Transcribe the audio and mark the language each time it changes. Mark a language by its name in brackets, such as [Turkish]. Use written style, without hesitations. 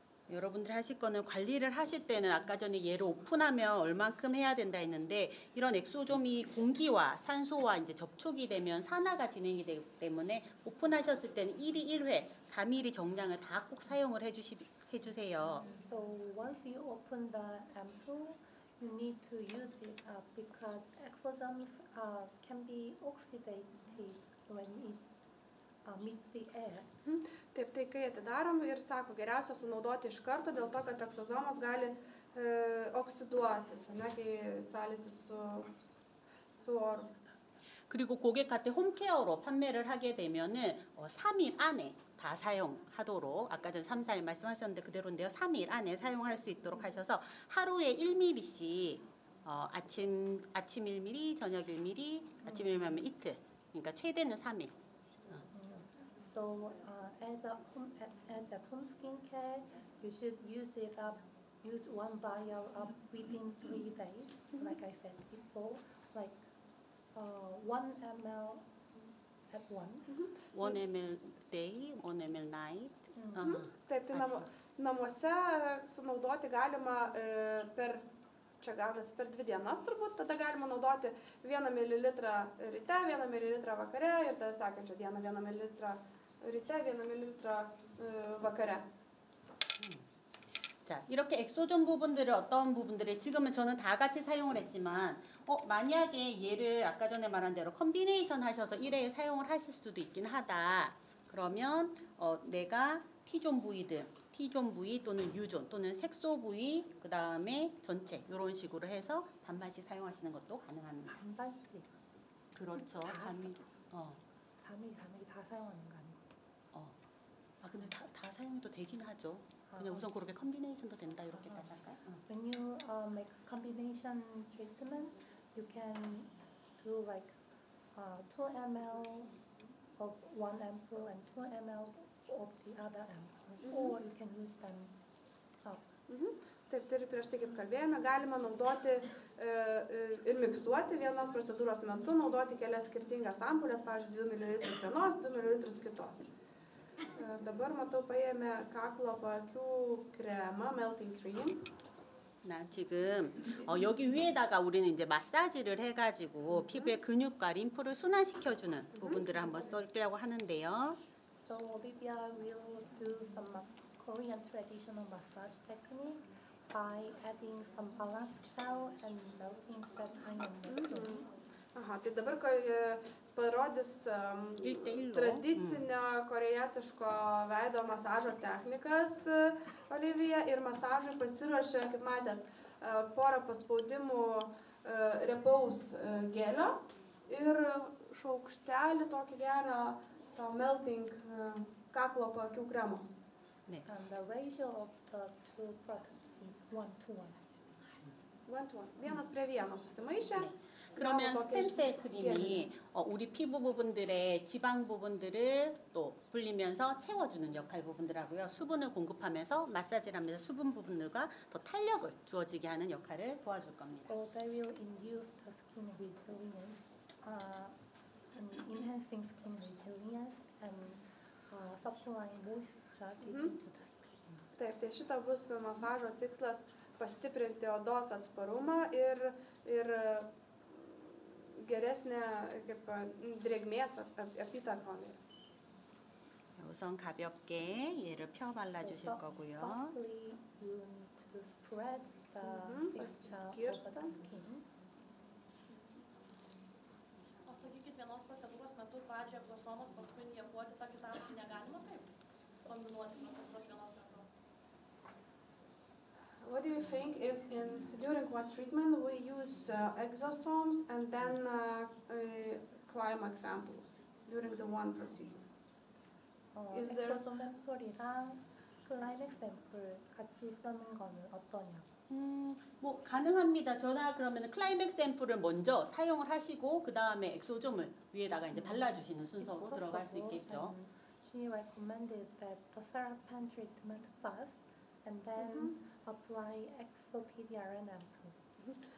[Korean] 여러분들이 하실 거는 관리를 하실 때는 아까 전에 얘를 오픈하면 얼만큼 해야 된다 했는데 이런 엑소좀이 공기와 산소와 이제 접촉이 되면 산화가 진행이 되기 때문에 오픈하셨을 때는 1회 1회 3mm 정량을 다 꼭 사용을 해주세요. [English] So once you open the ampoule, you need to use it because exosomes can be oxidated when it meets the air. [Lithuanian] Taip, tai kai atidarom ir sako, geriausia sunaudoti iš karto, dėl to, kad eksozomas gali oksiduotis, ne, kai sąlytis su oru. [Korean] 그리고 고객한테 홈케어로 판매를 하게 되면은 3일 안에 다 사용하도록 아까 전 3, 4일 말씀하셨는데 그대로인데요. 3일 안에 사용할 수 있도록 하셔서 하루에 1mm씩 아침 1mm, 저녁 1mm, 아침 1mm 하면 이틀. 그러니까 최대는 3일. [English] So as at home skincare, you should use one vial within 3 days, like I said before, like 1 ml at once. 1 ml day, 1 ml night. [Lithuanian] Taip, tai namuose sunaudoti galima čia gaunasi per 2 dienas turbūt, tada galima naudoti 1 ml ryte, 1 ml vakare ir tada sekančią dieną 1 ml ryte, 1 ml vakare. [Korean] 자, 이렇게 엑소존 부분들을 어떤 부분들을 지금은 저는 다 같이 사용을 했지만 만약에 얘를 아까 전에 말한 대로 컨비네이션 하셔서 1회에 사용을 하실 수도 있긴 하다. 그러면 내가 T존 부위들, T존 부위 또는 U존 또는 색소 부위 그 다음에 전체 이런 식으로 해서 반반씩 사용하시는 것도 가능합니다. 반반씩. 그렇죠. 3일. 3일 다 사용하는 거 아니고? 근데 다 사용해도 되긴 하죠. 그냥 우선 그렇게 컨비네이션도 된다 이렇게 따지 할까요? [English] When you make combination treatment, you can do like 2 ml of one ampoule and 2 ml of the other ampoule, or you can use them up. [Lithuanian] Taip, ir prieš tai kaip kalbėjome, galima naudoti ir miksuoti vienos procedūros metu, naudoti kelias skirtingas ampulės, pavyzdžiui, 2 ml vienos, 2 ml kitos. Dabar matau paėmė kaklo paakių kremą, [English] melting cream. [Korean] 나 지금 여기 위에다가 우리는 이제 마사지를 해가지고 피부의 근육과 림프를 순환시켜주는 부분들을 한번 써려고 하는데요. [English] So Olivia will do some Korean traditional massage technique by adding some balance gel and melting that kind of method. [Lithuanian] Aha, tai dabar parodys 1:1. tradicinio korėjietiško veido masažo technikas Olivija ir masažui pasiruošė, kaip matėt, porą paspaudimų riebaus gelio ir šaukštelį tokį gerą to melting kaklo paakių kremo. [English] And the ratio of the two products is 1:1. 1:1. [Lithuanian] Vienas prie vieno susimaišė. [Korean] 그러면 스템셀 크림이 우리 피부 부분들의 지방 부분들을 또 불리면서 채워주는 역할 부분들하고요. 수분을 공급하면서 마사지를 하면서 수분 부분들과 더 탄력을 주어지게 하는 역할을 도와줄 겁니다. [English] So they will induce the skin resilience, and enhancing skin resilience and supplying moisture into the skin. [Lithuanian] Taip, tai šito bus masažo tikslas pastiprinti odos atsparumą ir geresnė kaip drėgmės apytaką. [Korean] 우선 가볍게 얘를 펴 발라주실 거고요. [English] Firstly, you need to spread the mixture over the skin. [Lithuanian] O sakykit, vienos procedūros metu pradžioje egzosomos, paskui injekuoti tą kitą, negalima taip kombinuoti procedūros vienos metu? [English] What do you think if during one treatment we use exosomes and then climax samples during the one procedure? Is there- [Korean] 엑소솜 샘플이랑 클라이맥 샘플 같이 쓰는 거는 어떠냐? 뭐 가능합니다. 저나 그러면 클라이맥 샘플을 먼저 사용을 하시고 그 다음에 엑소좀을 위에다가 이제 발라주시는 순서로 들어갈 수 있겠죠. [English] She recommended that the CeraVe treatment first and then apply ExoPDRN ampule.